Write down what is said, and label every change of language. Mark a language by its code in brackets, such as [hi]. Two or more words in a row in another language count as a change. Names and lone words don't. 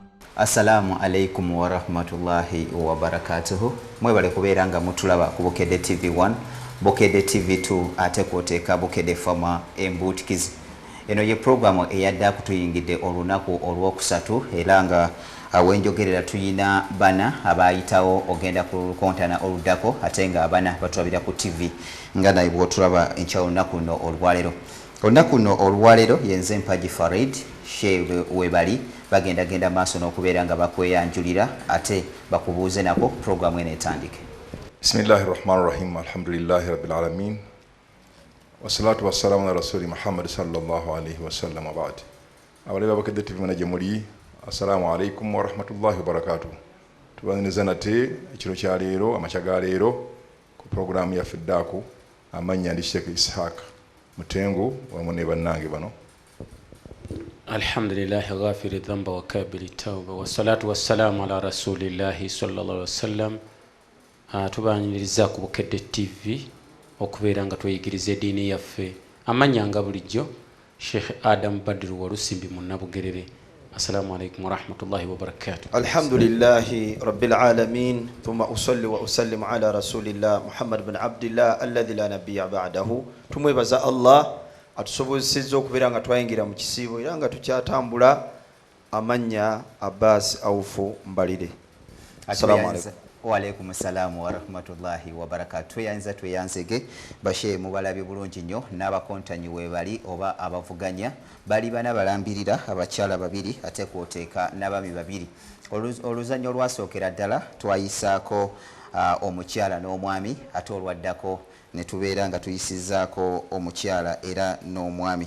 [ar] السلام عليكم ورحمة الله وبركاته. [lg] Mwebale kubeera nga mutulaba ku Bukedde TV1, Bukedde TV2 ate kwoteeka Bukedde Fama Embutikizi. Eno ye programu eyadde kutuyingidde olunaku olwokusatu era nga wenjogerera tuyina bana abayitawo ogenda ku lukontana oluddako ate nga abana batulabira ku TV nga naye bw'otulaba enkya olunaku luno olwaleero. Olunaku luno olwaleero yenze Mpagi Farid Sheikh webali bagenda maaso n'okubeera nga bakweyanjulira ate bakubuuze nako programu eno etandike. [ar] بسم الله الرحمن الرحيم. الحمد لله رب العالمين. والصلاة والسلام على رسول محمد صلى الله عليه وسلم وبعد. [lg] Abaleba Bukedde TV manaje muli. [ar] السلام عليكم ورحمة الله وبركاته. [lg] Tubaniriza nate ekiro kya leero amachaga leero ku programu ya Fiddaku amanya ndi Sheikh Ishaq Mutengo wamu ne bannange bano. [ar] الحمد لله غافر الذنب وقابل التوب والصلاة والسلام على رسول الله صلى الله عليه وسلم. [lg] Tubaniriza ku Bukedde TV okubeera nga tweyigiriza eddiini yaffe amanya nga bulijjo Sheikh Adam Badru Walusimbi Munnabugerere. [ar] السلام عليكم ورحمة الله وبركاته. الحمد لله رب العالمين ثم أصلي وأسلم على رسول الله محمد بن عبد الله الذي لا نبي بعده. [lg] Tumwebaza Allah atusobozesezza okubeera nga twayingira mu kisiibo era nga tukyatambula. Amanya Abbas Awufu Mbalire. [ar] السلام عليكم. وعليكم السلام ورحمة الله وبركاته. [lg] Tweyanzege bashe mubalabi bulungi nnyo n'abakontanyi webali oba abavuganya bali bana balambirira abakyala babiri ate kwoteeka n'abami babiri. Oluzanyo olwasookera ddala twayisaako omukyala n'omwami ate olwaddako ne tubeera nga tuyisizzaako omukyala era n'omwami.